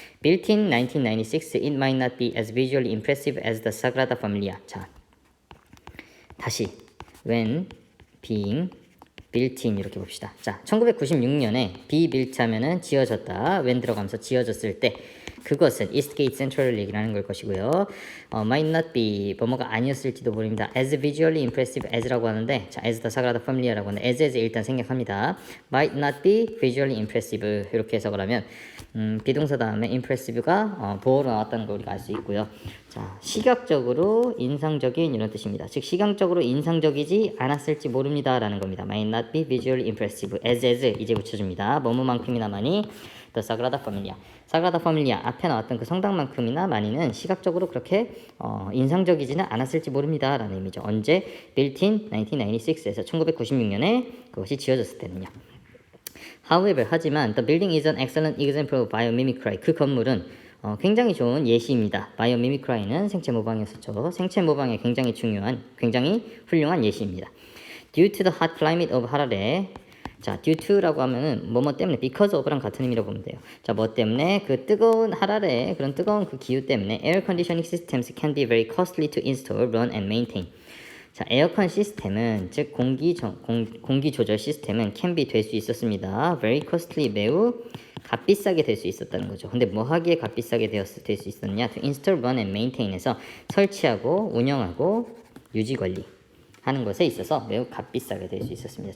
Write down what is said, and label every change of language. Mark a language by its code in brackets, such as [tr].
[en] Built in 1996, it might not be as visually impressive as the Sagrada Familia. [ko] 자, 다시 [en] when being built in [ko] 이렇게 봅시다. 자, 1996년에 [en] be built [ko] 하면은 지어졌다. when 들어가면서 지어졌을 때 그것은 Eastgate Central 얘기라는 걸 것이고요. [en] might not be [ko] 뭐뭐가 아니었을지도 모릅니다. [en] as visually impressive as [ko] 라고 하는데 자, [en] as the Sagrada Familia [ko] 라고 하는데 as 일단 생략합니다. [en] might not be visually impressive [ko] 이렇게 해석을 하면 비동사 다음에 impressive가 보어로 나왔다는 걸 우리가 알 수 있고요. 자, 시각적으로 인상적인 이런 뜻입니다. 즉 시각적으로 인상적이지 않았을지 모릅니다 라는 겁니다. [en] might not be visually impressive as [ko] 이제 붙여줍니다. 뭐뭐만큼이나마니 The Sagrada Familia. 사그라다 파밀리아 앞에 나왔던 그 성당만큼이나 많이는 시각적으로 그렇게 인상적이지는 않았을지 모릅니다 라는 의미죠. 언제? [en] Built in 1996 [ko] 에서 1996년에 그것이 지어졌을 때는요. [en] However, [ko] 하지만 [en] the building is an excellent example of biomimicry. [ko] 그 건물은 굉장히 좋은 예시입니다. biomimicry는 생체 모방이었었죠. 생체 모방에 굉장히 중요한, 굉장히 훌륭한 예시입니다. [en] Due to the hot climate of Harare. [ko] 자, [en] due to [ko] 라고 하면은 뭐뭐 때문에 [en] because of [ko] 랑 같은 의미로 보면 돼요. 자, 뭐 때문에 그 뜨거운 하라레 그런 뜨거운 그 기후 때문에 [en] air conditioning systems can be very costly to install, run and maintain. [ko] 자, 에어컨 시스템은 즉 공기 조절 시스템은 [en] can be [ko] 될 수 있었습니다. [en] very costly [ko] 매우 값비싸게 될 수 있었다는 거죠. 근데 뭐 하기에 값비싸게 될 수 있었냐? [en] to install, run and maintain [ko] 에서 설치하고 운영하고 유지 관리 하는 것에 있어서 매우 값비싸게 될 수 있었습니다.